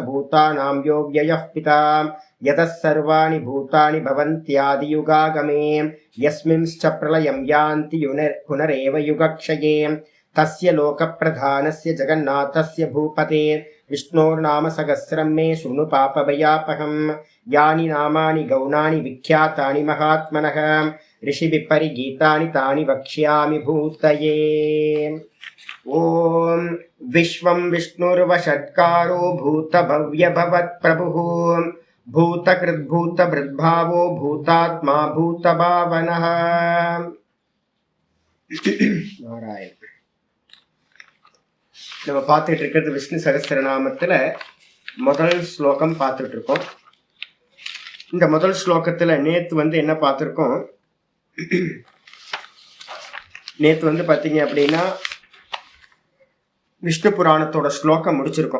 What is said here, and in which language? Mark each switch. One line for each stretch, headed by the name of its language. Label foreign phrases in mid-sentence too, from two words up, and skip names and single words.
Sanskrit: भूतानां यो व्ययः पिता यतः सर्वाणि भूतानि भवन्त्यादियुगागमे यस्मिंश्च प्रलयं यान्ति पुनरेव युगक्षये तस्य लोकप्रधानस्य जगन्नाथस्य भूपते विष्णोर्नाम सहस्रं मे शृणु पापभयापहं यानि नामानि गौणानि विख्यातानि महात्मनः ऋषिभिः परिगीतानि तानि वक्ष्यामि भूतये। ॐ विश्वं विष्णुर्वषट्कारो भूतभव्यभवत्प्रभुः भूतकृद्भूतभृद्भावो भूतात्मा भूतभावनः।
Tamil: நாராயண நம்ம பார்த்துட்டு இருக்கிறது விஷ்ணு சகஸ்ரநாமத்துல முதல் ஸ்லோகம் பார்த்துட்டு இருக்கோம். இந்த முதல் ஸ்லோகத்துல நேத்து என்ன பார்த்துருக்கோம், நேத்து பார்த்தீங்க அப்படின்னா விஷ்ணு புராணத்தோட ஸ்லோகம் முடிச்சிருக்கோம்.